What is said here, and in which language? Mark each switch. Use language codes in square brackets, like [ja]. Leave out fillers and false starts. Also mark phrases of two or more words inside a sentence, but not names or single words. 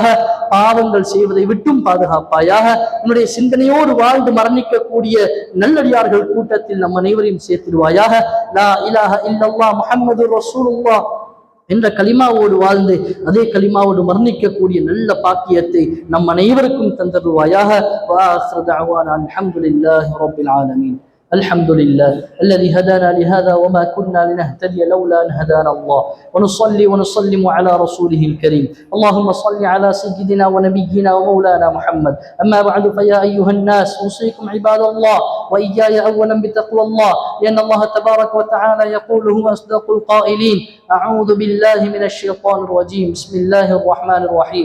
[ta] பாவங்கள் செய்வதை விட்டும் பாதுகாப்பாயாக. உன்னுடைய சிந்தனையோடு வாழ்ந்து மரணிக்கக்கூடிய நல்லடியார்கள் கூட்டத்தில் நம் அனைவரையும் சேர்த்திடுவாயாக. [ar] لا إله إلا الله محمد رسول الله [ta] என்ற கலிமாவோடு வாழ்ந்து அதே கலிமாவோடு மரணிக்கக்கூடிய நல்ல பாக்கியத்தை நம் அனைவருக்கும் தந்தருவாயாக. [ar] وآخر دعوانا الحمد لله رب العالمين. الحمد لله الذي هدانا لهذا وما كنا لنهتدي لولا أن هدانا الله، ونصلي ونسلم على رسوله الكريم. اللهم صل على سيدنا ونبينا ومولانا محمد. أما بعد فيا أيها الناس أوصيكم عباد الله وإياي أولا بتقوى الله، لأن الله تبارك وتعالى يقول هو أصدق القائلين: أعوذ بالله من الشيطان الرجيم، بسم الله الرحمن الرحيم.